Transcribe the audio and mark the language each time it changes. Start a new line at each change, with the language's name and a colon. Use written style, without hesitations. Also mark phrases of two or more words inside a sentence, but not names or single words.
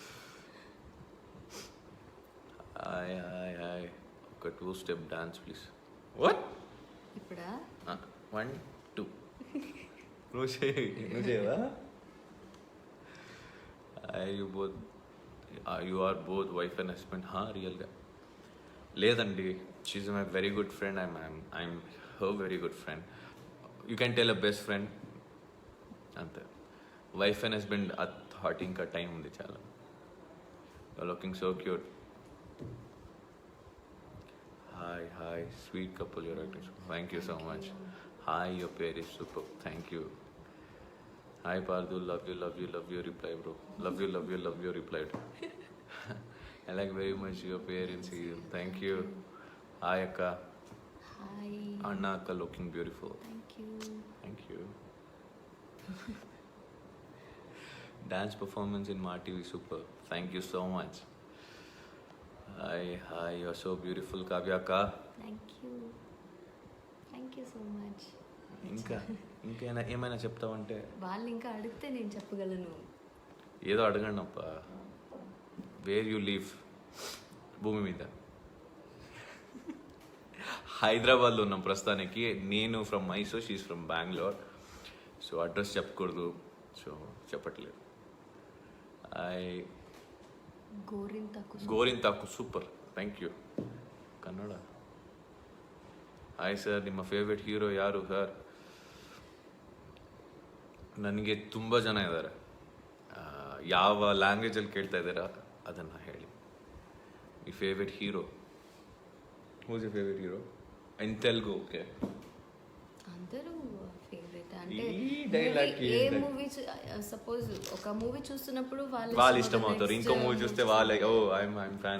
English: hi hi hi, ఒక 2 step dance please. what
Telugu: ఇప్పుడా? 1 2 నువ్వు చేయవా?
English: you are both wife and husband?
Telugu: రియల్గా లేదండి,
English: she my very good friend. I'm her very good friend. you can tell a best friend అంతే. wife and husband
Telugu: ఆ థాట్ ఇంకా టైం ఉంది చాలా.
English: looking so cute. hi hi, sweet couple your acting. thank you so much. hi, your pair is super. thank you. Hi Pardu, love you reply bro. Love you reply. I like very much your parents here. Thank you. Hi Akka. Hi. Anna Akka looking beautiful. Thank you. Dance performance in Ma TV super. Thank you so much. Hi, you're so beautiful Kavya Akka. Thank you so much.
Telugu: ఇంకా ఏమైనా చెప్తావంటే? వాళ్ళు ఇంకా అడిగితే నేను చెప్పగలను. ఏదో అడగండి అప్ప.
English: where you live
Telugu: భూమి మీద? హైదరాబాద్లో ఉన్నాం ప్రస్తుతానికి. నేను
English: from Mysore, she's from Bengaluru.
Telugu: సో అడ్రస్ చెప్పకూడదు, సో చెప్పట్లేదు.
English: ಗೋರಿಂತಾಕು super. thank you.
Kannada: ಕನ್ನಡ. ಹಾಯ್ ಸರ್, ನಿಮ್ಮ ಫೇವ್ರೆಟ್ ಹೀರೋ ಯಾರು ಸರ್? ನನಗೆ ತುಂಬ ಜನ ಇದ್ದಾರೆ. ಯಾವ ಲ್ಯಾಂಗ್ವೇಜಲ್ಲಿ ಕೇಳ್ತಾ ಇದ್ದೀರಾ ಅದನ್ನು ಹೇಳಿ.
English: మీ favorite hero? who's your favorite hero in Telugu? okay,
Telugu: అందరూ ఫేవరెట్ అంటే ఏ మూవీ సపోజ్ ఒక మూవీ చూస్తున్నప్పుడు వాళ్ళు ఇష్టం అవుతారు, ఇంకో మూవీ చూస్తే వాళ్ళే
English: oh I'm fan.